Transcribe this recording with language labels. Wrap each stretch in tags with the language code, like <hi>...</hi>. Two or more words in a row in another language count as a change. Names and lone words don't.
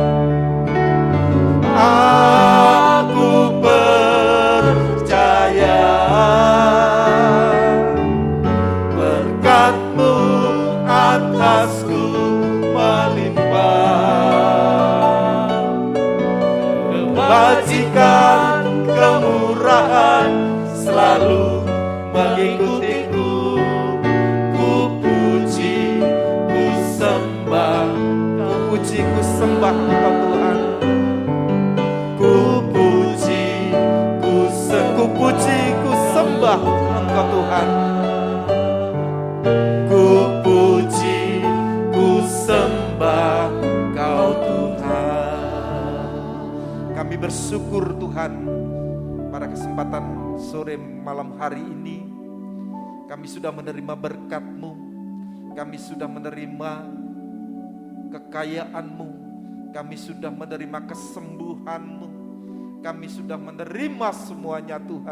<id>Aku percaya berkat-Mu atasku melimpah, kebajikan, kemurahan selalu mengikutiku. Ku puji, ku sembah, Ku puji, ku sembah Engkau Tuhan. ku puji, ku Ku puji, ku sembah Engkau Tuhan. Ku puji, ku sembah Kau Tuhan. Kami bersyukur Tuhan, pada kesempatan sore malam hari ini kami sudah menerima berkat-Mu, kami sudah menerima kekayaan-Mu, kami sudah menerima kesembuhan-Mu, kami sudah menerima semuanya Tuhan.</id>